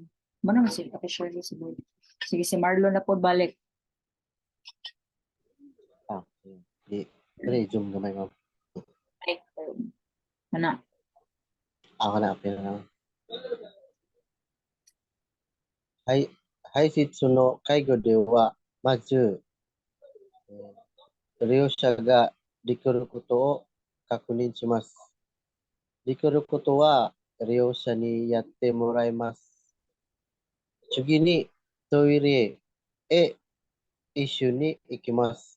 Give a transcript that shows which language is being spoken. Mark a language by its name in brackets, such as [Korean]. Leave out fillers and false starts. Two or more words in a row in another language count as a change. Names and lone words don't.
[Cebuano] Mano na si Ate Shirley siguro. Sige si Marlon na po balik. Ah, di. Pre, zoom gamay mo. Balik. Ana. Ako na, apil na. [Japanese] はい しつの 介護 では, mazu, 利用者ができることを確認します。できることは利用者にやってもらいます。次にトイレへ一緒に行きます。